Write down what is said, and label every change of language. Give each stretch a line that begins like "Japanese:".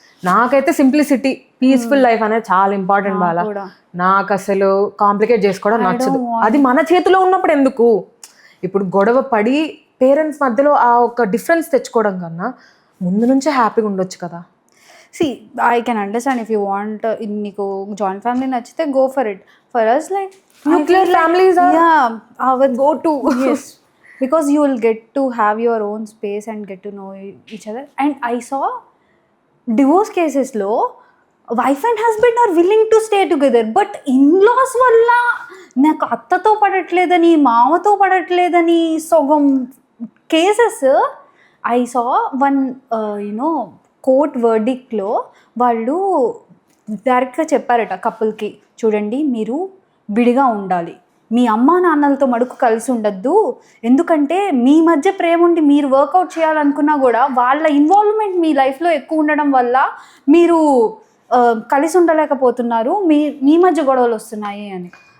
Telugu: నాకైతే simplicity, peaceful life అనేది చాలా ఇంపార్టెంట్. బాలా నాకు అసలు కాంప్లికేట్ చేసుకోవడం నచ్చదు. అది మన చేతిలో ఉన్నప్పుడు ఎందుకు? ఇప్పుడు గొడవ పడి పేరెంట్స్ మధ్యలో ఆ ఒక డిఫరెన్స్ తెచ్చుకోవడం కన్నా ముందు నుంచే హ్యాపీగా ఉండొచ్చు కదా.
English: I can understand if you want,
Telugu: నీకు జాయింట్ ఫ్యామిలీ నచ్చితే
English: go for it. For us, like nuclear families are our go-to. Yes, because you will get to have your own space and get to know each other. And I saw divorce cases లో wife and husband are willing to stay together, but in-laws వల్ల
Telugu: నాకు అత్తతో పడట్లేదని, మామతో పడట్లేదని సగం cases
English: I saw.
Telugu: One court వర్డిక్ట్లో వాళ్ళు డైరెక్ట్గా చెప్పారట కపుల్కి, చూడండి మీరు విడిగా ఉండాలి, మీ అమ్మా నాన్నలతో మడుకు కలిసి ఉండద్దు, ఎందుకంటే మీ మధ్య ప్రేమ ఉండి మీరు వర్కౌట్ చేయాలనుకున్నా కూడా వాళ్ళ ఇన్వాల్వ్మెంట్ మీ లైఫ్లో ఎక్కువ ఉండడం వల్ల మీరు కలిసి ఉండలేకపోతున్నారు, మీ మధ్య గొడవలు వస్తున్నాయి అని.